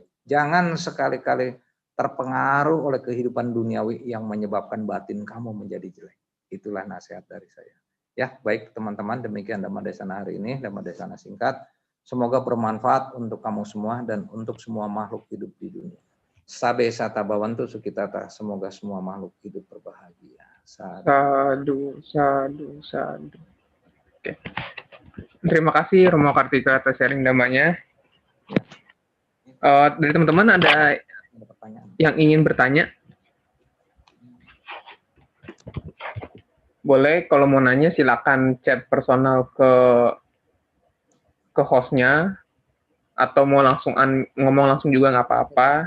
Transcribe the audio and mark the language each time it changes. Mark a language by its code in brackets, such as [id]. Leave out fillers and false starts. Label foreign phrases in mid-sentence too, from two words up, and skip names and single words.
[id] Jangan sekali-kali terpengaruh oleh kehidupan duniawi yang menyebabkan batin kamu menjadi jelek. Itulah nasihat dari saya. Ya, baik teman-teman, demikian [pi] Dhamma Desana [id] hari ini, [pi] Dhamma Desana [id] singkat. Semoga bermanfaat untuk kamu semua dan untuk semua makhluk hidup di dunia. [pi] Sabe sata bawantu sukitata, [id] semoga semua makhluk hidup berbahagia. [pi] Sadu, sadu, sadu. [id] Oke. Terima kasih Romo Kartika atas sharing damanya. Dari teman-teman ada yang ingin bertanya? Boleh, kalau mau nanya silakan chat personal ke hostnya, atau mau langsung ngomong langsung juga nggak apa-apa.